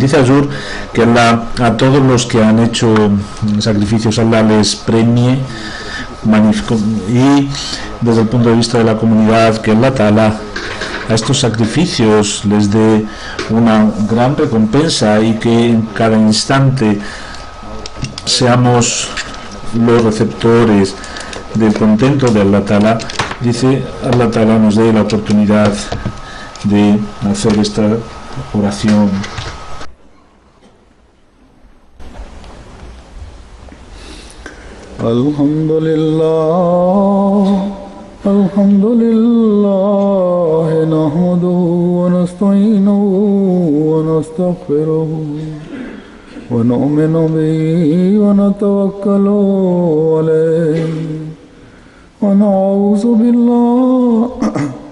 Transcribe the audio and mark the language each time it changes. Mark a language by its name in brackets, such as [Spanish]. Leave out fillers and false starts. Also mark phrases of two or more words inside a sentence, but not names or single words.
[Spanish] Dice Azur que Allah, a todos los que han hecho sacrificios, Allah les premie, y desde el punto de vista de la comunidad, que Allah Ta'ala a estos sacrificios les dé una gran recompensa, y que en cada instante seamos los receptores del contento de Allah Ta'ala. Dice Allah Ta'ala nos dé la oportunidad de hacer esta oración. [Arabic] الحمد لله نحمده ونستعينه ونستغفره ونؤمن به ونتوكل عليه ونعوذ بالله